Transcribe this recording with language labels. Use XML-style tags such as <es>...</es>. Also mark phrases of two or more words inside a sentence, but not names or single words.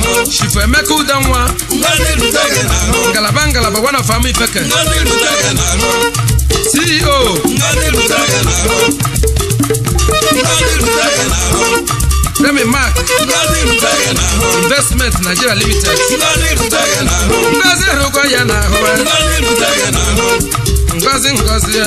<ig>Chifu Emeka Udenwa. Ngozi rute gị n'ahụ. Ngalaba, ngalaba,</ig> <en>one of Amu Ifeke.</en> <ig>Ngozi rute gị n'ahụ. C E O. Ngozi rute gị n'ahụ. Ngozi rute gị n'ahụ. Remy Mark. Ngozi rute gị n'ahụ.</ig> <en>Investment Nigeria Limited.</en> <ig>Ngozi rute gị n'ahụ. Ngozi rukwa ya n'ahụ. Ngozi rute gị n'ahụ. Ngozi, ngozi ya.</ig>